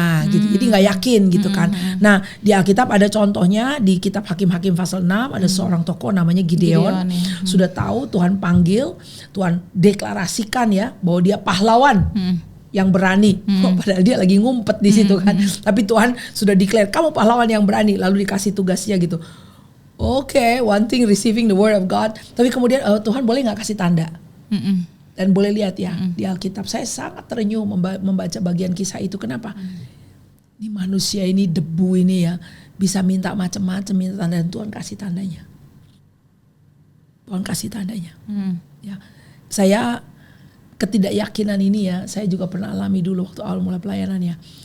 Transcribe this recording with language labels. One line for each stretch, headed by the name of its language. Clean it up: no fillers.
Indonesian: Gitu. Jadi nggak yakin gitu kan. Nah di Alkitab ada contohnya di kitab Hakim-Hakim pasal 6 ada seorang tokoh namanya Gideon. Sudah tahu Tuhan panggil, Tuhan deklarasikan ya bahwa dia pahlawan yang berani. Padahal dia lagi ngumpet di situ kan. Tapi Tuhan sudah declare kamu pahlawan yang berani, lalu dikasih tugasnya gitu.
English: One thing receiving the word of God.
Indonesian: Tapi kemudian Tuhan boleh nggak kasih tanda? Dan boleh lihat ya di Alkitab, saya sangat terenyuh membaca bagian kisah itu. Kenapa? Ini manusia ini, debu ini ya, bisa minta macam-macam, minta tanda, dan Tuhan kasih tandanya. Tuhan kasih tandanya. Ya, saya ketidakyakinan ini ya, saya juga pernah alami dulu waktu awal mulai pelayanan ya.